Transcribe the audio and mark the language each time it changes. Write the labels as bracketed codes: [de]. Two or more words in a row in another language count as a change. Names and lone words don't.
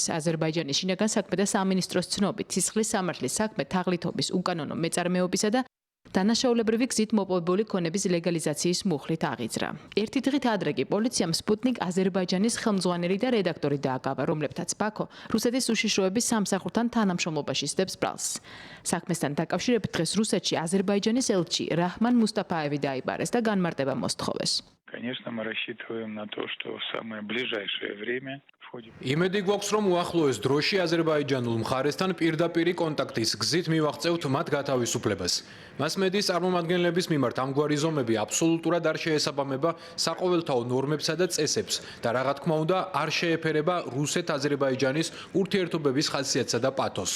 [ka] აზერბაიჯანის შინაგან საქმეთა სამინისტროს ცნობით, სისხლის სამართლის საქმე თაღლითობის უკანონო მეწარმეობისა და დანაშაულებრივი გზით მოპოვებული ქონების ლეგალიზაციის მუხლით აღიძრა. ერთი დღით ადრე კი პოლიციამ სპუტნიკ აზერბაიჯანის ხელმძღვანელი და რედაქტორი დააკავა, რომლებთაც ბაქო რუსეთის უშიშროების სამსახურთან თანამშრომლობაში სდებს ბრალს. საქმესთან დაკავშირებით დღეს რუსეთში აზერბაიჯანის ელჩი რაჰმან მუსტაფაევი დაიბარეს და განმარტება მოსთხოვეს. [ru] Конечно, мы рассчитываем на то, что в самое ближайшее время [ka] იმედი გვაქვს, რომ უახლოეს დროში აზერბაიჯანულ მხარესთან პირდაპირი კონტაქტის გზით მივაღწევთ მათ გათავისუფლებას. მასმედიის წარმომადგენლების მიმართ ამგვარი ზომები აბსოლუტურად არ შეესაბამება საყოველთაო ნორმებსა და წესებს და რა თქმა უნდა არ შეეფერება რუსეთ-აზერბაიჯანის ურთიერთობების ხასიათსა და პათოსს.